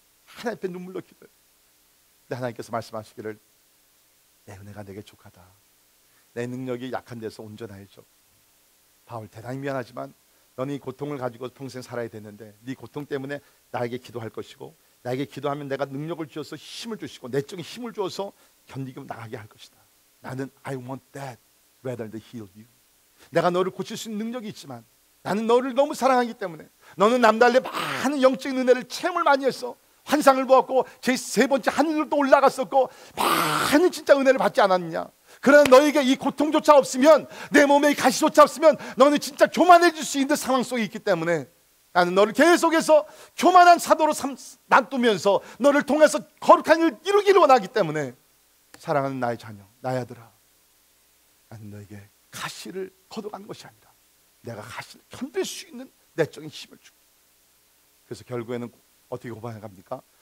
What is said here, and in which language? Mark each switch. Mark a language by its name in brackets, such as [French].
[Korean] 하나님 앞에 눈물로 기도해요. 근데 하나님께서 말씀하시기를, 내 은혜가 내게 족하다. 내 능력이 약한 데서 온전하여져. 바울, 대단히 미안하지만 너는 이 고통을 가지고 평생 살아야 되는데 네 고통 때문에 나에게 기도할 것이고, 나에게 기도하면 내가 능력을 주어서 힘을 주시고 내적인 힘을 주어서 견디고 나가게 할 것이다. 나는 [English] I want that rather than heal you. [Korean] 내가 너를 고칠 수 있는 능력이 있지만 나는 너를 너무 사랑하기 때문에, 너는 남달리 많은 영적인 은혜를 체험을 많이 했어. 환상을 보았고 제 3번째 하늘로 또 올라갔었고 많은 진짜 은혜를 받지 않았느냐. 그러나 너에게 이 고통조차 없으면, 내 몸에 이 가시조차 없으면 너는 진짜 교만해질 수 있는 상황 속에 있기 때문에 나는 너를 계속해서 교만한 사도로 놔두면서 너를 통해서 거룩한 일을 이루기를 원하기 때문에, 사랑하는 나의 자녀, 나의 아들아, 나는 너에게 가시를 걷어가는 것이 아니라 내가 가시를 견딜 수 있는 내적인 힘을 주고, 그래서 결국에는 어떻게 고백해 갑니까?